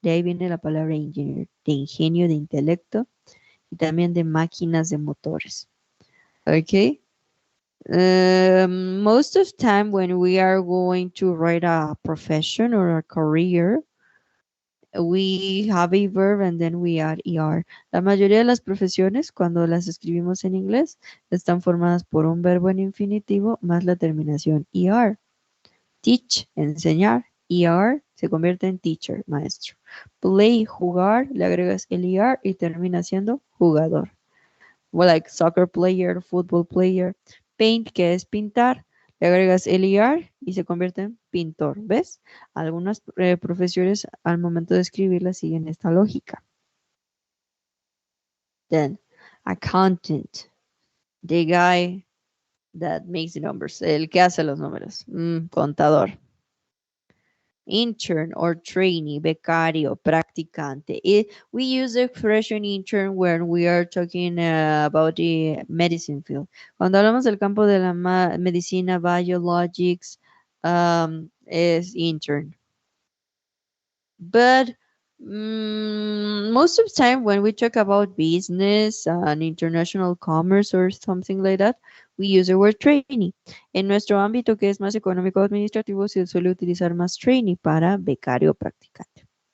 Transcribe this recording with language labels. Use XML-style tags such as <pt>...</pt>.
<es>De ahí viene la palabra engineer, de ingenio, de intelecto y también de máquinas de motores. Ok.</es> <en>Most of time when we are going to write a profession or a career, we have a verb and then we add er.</en> <es>La mayoría de las profesiones, cuando las escribimos en inglés, están formadas por un verbo en infinitivo más la terminación er. Teach, enseñar. Er se convierte en teacher, maestro. Play, jugar, le agregas el er y termina siendo jugador.</es> <en>Well, like soccer player, football player.</en> <es>Paint, que es pintar, le agregas el er y se convierte en pintor. ¿Ves? Algunas profesiones al momento de escribirlas siguen esta lógica.</es> <en>Then, accountant, the guy that makes the numbers,</en> <es>el que hace los números, contador.</es> <en>Intern or trainee, becario, practicante. We use the expression intern when we are talking about the medicine field.</en> <es>Cuando hablamos del campo de la medicina, biologics, es intern.</es> <en>But most of the time when we talk about business and international commerce or something like that, we use the word trainee.</en> <es>En nuestro ámbito que es más económico administrativo se suele utilizar más trainee para becario practicante.</es>